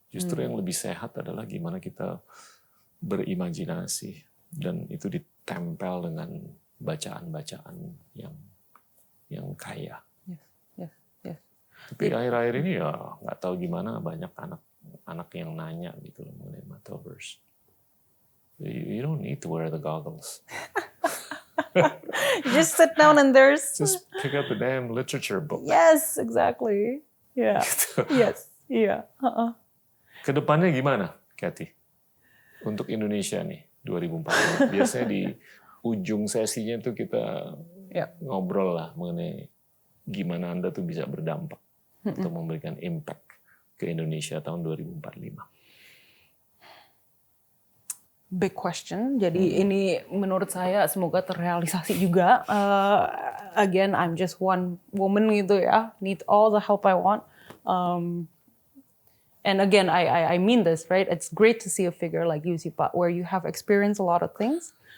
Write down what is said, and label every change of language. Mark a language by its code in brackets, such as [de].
[id] Justru yang lebih sehat adalah gimana kita berimajinasi dan itu ditempel dengan bacaan-bacaan yang kaya. Tapi akhir-akhir ini ya nggak tahu gimana banyak anak yang nanya gitu loh mengenai metaverse. [en] You don't need to wear the goggles. Just sit down and just pick up a damn literature book. Yes, exactly. Yeah. [id] Gitu. [en] Yes. Iya. [id] Kedepannya gimana, Kathy? Untuk Indonesia nih 2040. Biasanya di ujung sesinya tuh kita ngobrol lah mengenai gimana Anda tuh bisa berdampak untuk memberikan impact ke Indonesia tahun 2045. [en] Big question. [id] Jadi ini menurut saya semoga terrealisasi juga. [en] Again, I'm just one woman [id] gitu ya. [en] Need all the help I want. And again, I mean this, right? It's great to see a figure like you, Pak, where you have experienced a lot of things.